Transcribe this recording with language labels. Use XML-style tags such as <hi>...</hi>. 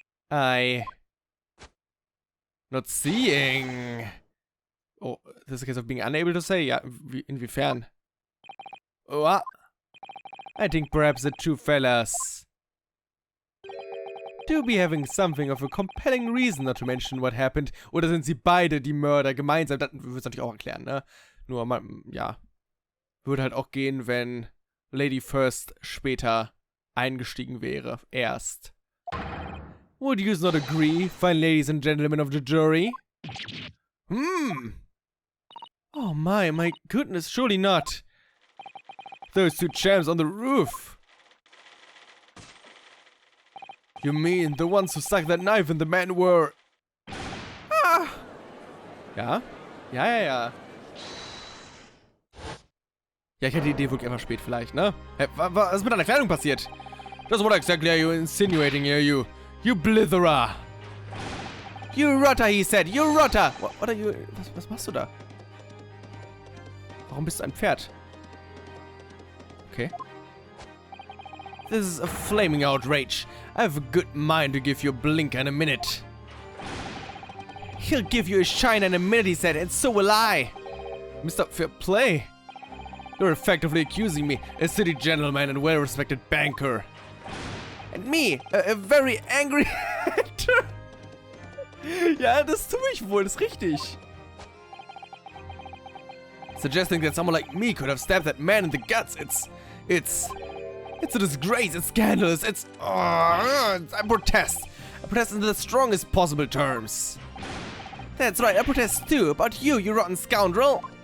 <en>Not seeing... Oh, this is a case of being unable to say?</en> <de>Ja, inwiefern?</de> <en>Oh, I think perhaps the two fellas do be having something of a compelling reason not to mention what happened.</en> <de>Oder sind sie beide die Mörder gemeinsam? Das würde es natürlich auch erklären, ne? Nur, man, ja. Würde halt auch gehen, wenn Lady First später eingestiegen wäre. Erst.</de> <en>Would you not agree, fine ladies and gentlemen of the jury? Oh my goodness, surely not. Those two champs on the roof. You mean the ones who stuck that knife in the man were...</en> <de>Ah! Ja? Ja. Ja, ich hätte die Idee wirklich einfach spät vielleicht, ne? Hey, was ist mit deiner Kleidung passiert?</de> <en>That's what exactly are you insinuating here, you blitherer? You rotter, he said, you rotter! What are you...</en> <de>Was machst du da? Warum bist du ein Pferd? Okay.</de> <en>This is a flaming outrage. I have a good mind to give you a blinker in a minute. He'll give you a shine in a minute, he said, and so will I. Mr. Fair Play. You're effectively accusing me, a city gentleman and well-respected banker. And me, a very angry actor.</en> <de>Ja, das tue ich wohl, das ist richtig.</de> <en>Suggesting that someone like me could have stabbed that man in the guts, it's a disgrace, it's scandalous, I protest. I protest in the strongest possible terms. That's right, I protest too, about you rotten scoundrel.</en>